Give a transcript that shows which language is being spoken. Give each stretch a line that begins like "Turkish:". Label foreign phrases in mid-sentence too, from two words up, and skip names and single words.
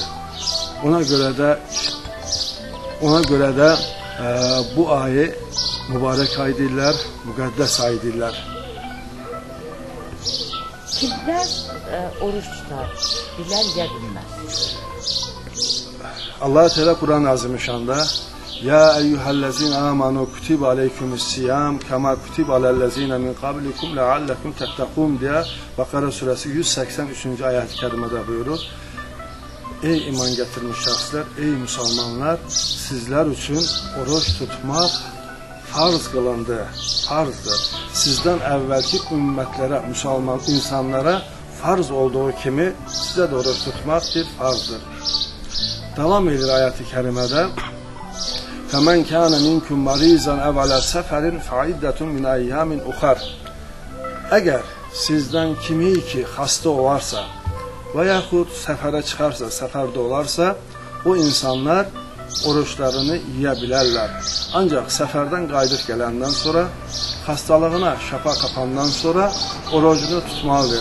Azerbaijani: Ona görə də bu ayı mübarək ay deyirlər, müqəddəs ay deyirlər. Kimlər oruç tutar, bilər ya bilməz? Allah-u Teala Qur'an-ı Azimüşşanda
Arabic: يا أيها الذين آمنوا كتب عليكم الصيام كما كتب على الذين من قبلكم لعلكم تتقون
Turkish: diye Bakara suresi 183. ayet-i kerimede buyurur.
Azerbaijani: Ey iman getirmiş şəxslər, ey müsəlmanlar, sizlər üçün oruç tutmaq farz qılındı, farzdır. Sizdən əvvəlki ümmətlərə, müsəlman insanlara farz olduğu kimi sizə də oruç tutmaq bir farzdır. Davam edir ayət-i kərimədə
Arabic: فَمَنْ كَانَ مِنْكُمْ مَرِيزًا اَوْ عَلَى سَفَرٍ فَعِدَّةٌ مِنْ اَيَّامٍ اُخَرٍ
Azerbaijani: Əgər sizdən kimi ki xəstə olarsa və yaxud səfərə çıxarsa, səfərdə olarsa, o insanlar oruçlarını yiyə bilərlər. Ancaq səfərdən qayıdıb gələndən sonra, xəstəliyinə şəfa qapandan sonra orucunu tutmalıdır.